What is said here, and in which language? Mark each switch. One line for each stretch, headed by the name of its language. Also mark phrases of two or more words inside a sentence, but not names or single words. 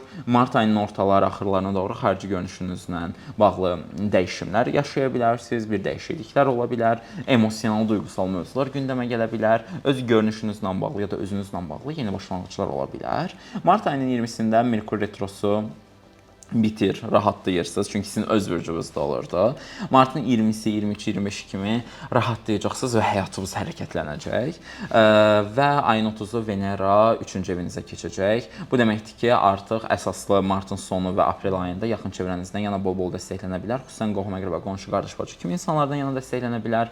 Azerbaijani: Mart ayının ortaları, axırlarına doğru xarici görünüşünüzlə bağlı dəyişimlər yaşaya bilərsiniz. Bir dəyişikliklər ola bilər. Emosional, duyğusal mövzular gündəmə gələ bilər. Öz görünüşünüzlə bağlı ya da özünüzlə bağlı yeni başlanğıclar ola bilər. Mart ayının 20-sində Merkur retrosu bitir, rahatlayırsınız. Çünki sizin öz bürcünüzdə olurdu. Martın 20-si, 23-i, 25-i kimi rahatlayacaqsınız və həyatınız hərəkətlənəcək. Və ayın 30-u Venera 3-cü evinizə keçəcək. Bu deməkdir ki, artıq əsaslı martın sonu və aprel ayında yaxın çevrənizdən yana bol-bol dəstəklənə bilər. Xüsusən qohum-əqrəba, qonşu, qardaş, bacı kimi insanlardan yana dəstəklənə bilər.